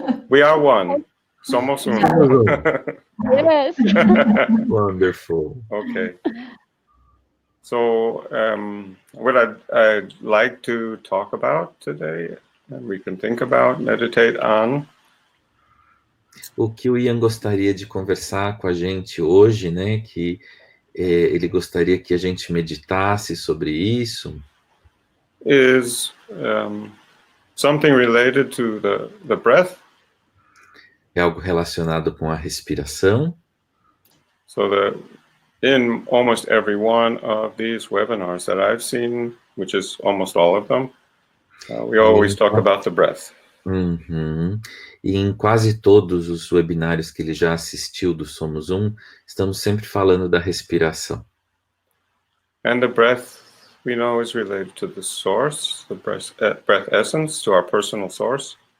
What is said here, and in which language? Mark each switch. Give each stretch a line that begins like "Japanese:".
English: We are one.
Portuguese: Somos um.
English: Yes. Wonderful. Okay. So, what I'd like to talk about today, and we can think about, meditate on.
Portuguese: O que o Ian gostaria de conversar com a gente hoje, né, que ele gostaria que a gente meditasse sobre isso,
English: is something related to the breath.
Portuguese: É algo relacionado com a respiração.
English: So that in almost every one of these webinars that I've seen, which is almost all of them, we always talk about the breath. Uhum.
Portuguese: E em quase todos os webinários que ele já assistiu do Somos Um, estamos sempre falando da respiração.
English: And the breath, we know, is related to the source, the breath essence, to our personal source.